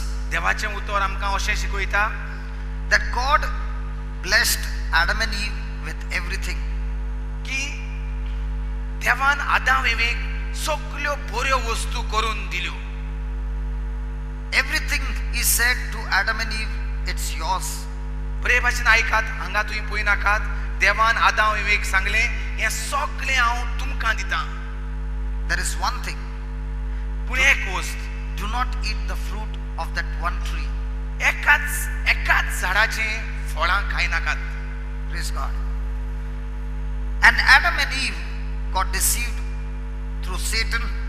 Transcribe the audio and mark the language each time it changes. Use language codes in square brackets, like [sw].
[kok] देवाचें उतर आमकां अशें शिकयता [en] that God blessed Adam and Eve with everything. [kok] की देवान आदाम एवेक सगळ्यो बऱ्यो वस्तू करून दिल्यो. [en] Everything he said to Adam and Eve, it's yours. [kok] बरे भाशेन आयकात, हांगा तुमी पळय नाकात, देवान आदाम एवेक सांगलें हें सगळें हांव तुमकां दितां. [en] There is one thing. [kok] पूण एक वस्त, [en] do not eat the fruit of that one tree. [kok] एकाच झाडाचें फळां खाय नाकात. [en] Praise God. And Adam and Eve got deceived through Satan.